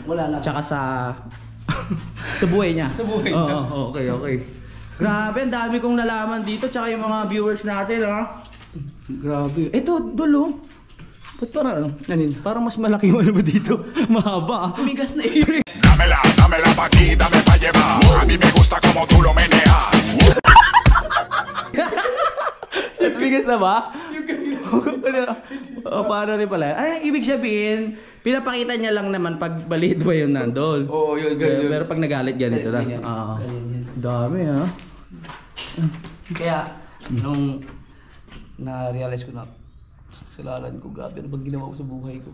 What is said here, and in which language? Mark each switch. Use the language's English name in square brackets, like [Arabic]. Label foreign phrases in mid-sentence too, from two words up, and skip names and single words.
[Filipino] Wala na. Tsaka sa... sa buhay niya. Sa buhay niya. Oo, okay. Grabe, ang dami kong nalaman dito. Tsaka yung mga viewers natin, ha? Grabe. Ito, dulo. Ba't parang ano? Parang mas malaki yung ano ba dito? Mahaba, ah. Tumigas na eh. [Spanish] Dámela pa' aquí, dame pa' llevar. A mí me gusta como tú lo meneas. [Filipino] Bigas na ba? O, paano rin pala? Ay, ibig sabihin, pinapakita niya lang naman pag maliit ba yun nandun. Oo, yun. Pero pag nagalit ganito lang. Dami, ha? Kaya, nung na-realize ko na kasalanan ko, grabe, ano bang ginawa ko sa buhay ko?